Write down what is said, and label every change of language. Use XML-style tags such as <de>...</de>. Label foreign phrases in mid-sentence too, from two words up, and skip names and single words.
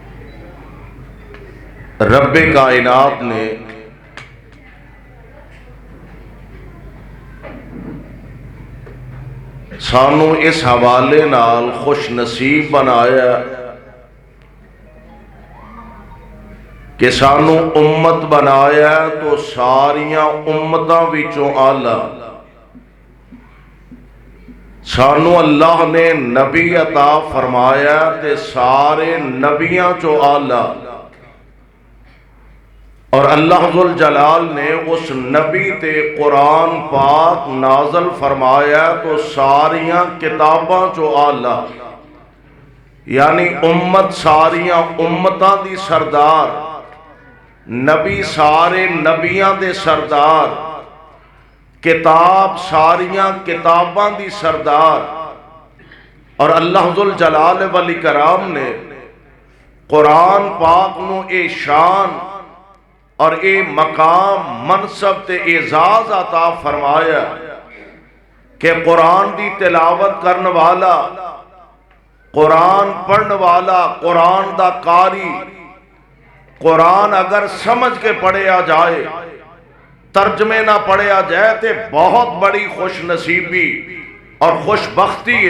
<pa>رب کائنات نے سانو اس حوالے نال خوش نصیب بنایا کہ سانو امت بنایا تو ساریاں امتاں وچوں آلہ، سانو اللہ نے نبی عطا فرمایا تے سارے نبیاں چو آلہ، اور اللہ ذوالجلال نے اس نبی تے قرآن پاک نازل فرمایا تو ساریاں کتاباں چو آلہ، یعنی امت ساریاں امتاں دی سردار، نبی سارے نبیاں دے سردار، کتاب ساریاں کتاباں دی سردار، اور اللہ ذوالجلال والاکرام نے قرآن پاک نو اے شان اور اے مقام منصب تے اعزاز عطا فرمایا کہ قرآن دی تلاوت کرن والا، قرآن پڑھن والا، قرآن دا قاری، قرآن اگر سمجھ کے پڑھیا جائے، ترجمے نہ پڑھیا جائے تے بہت بڑی خوش نصیبی اور خوش بختی ہے۔</pa>